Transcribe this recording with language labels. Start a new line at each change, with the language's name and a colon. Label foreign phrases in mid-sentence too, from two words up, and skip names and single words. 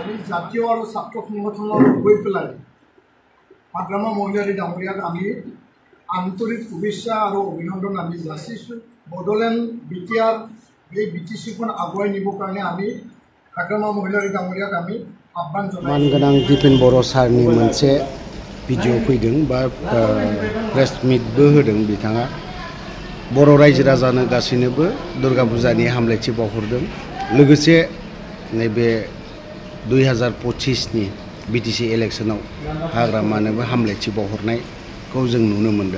Assamese: জাতীয় আৰু ছাত্ৰ সংগঠনৰ গৈ পেলাই হাগ্ৰামা মহিলাৰী ডাঙৰীয়াক আমি আন্তৰিক শুভেচ্ছা আৰু অভিনন্দন আমি যাচিছোঁ। বড়োলেণ্ড বিটিআৰ এই বিটিচিখন আগুৱাই নিবৰ কাৰণে আমি হাগ্ৰামা মহিলাৰী ডাঙৰীয়াক আমি আহ্বান জনাইছোঁ।
Bodo: মানগोनां दिपेन बर' सारनि मोनसे भिडिअ' फैदों बा
English: press meet
Bodo: होदों बिथाङा। बर' रायजो राजानो गासैनोबो दुर्गा फुजानि हामलायथि बावहरदों। लोगोसे नैबे 2025नि बिटिसि इलेक्शनाव हाग्रामानोबो हामलायथि बावहरनायखौ जों नुनो मोनदों।